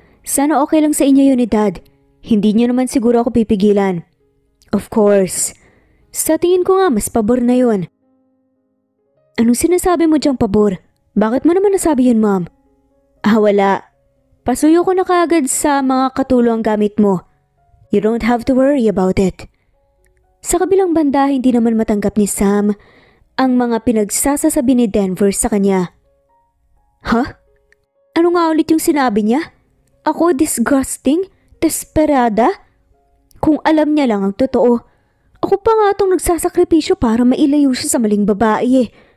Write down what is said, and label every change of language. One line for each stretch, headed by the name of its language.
Filipino: Sana okay lang sa inyo yun ni Dad. Hindi niyo naman siguro ako pipigilan.
English: Of course.
Filipino: Sa tingin ko nga mas pabor na yun. Anong sinasabi mo diyang pabor? Bakit mo naman nasabi yun, Mom? Wala. Pasuyo ko na kaagad sa mga katulong gamit mo.
English: You don't have to worry about it.
Filipino: Sa kabilang banda, hindi naman matanggap ni Sam ang mga pinagsasasabi ni Denver sa kanya. Ano nga ulit yung sinabi niya? Ako disgusting? Desperada? Kung alam niya lang ang totoo, ako pa nga itong nagsasakripisyo para mailayo siya sa maling babae eh.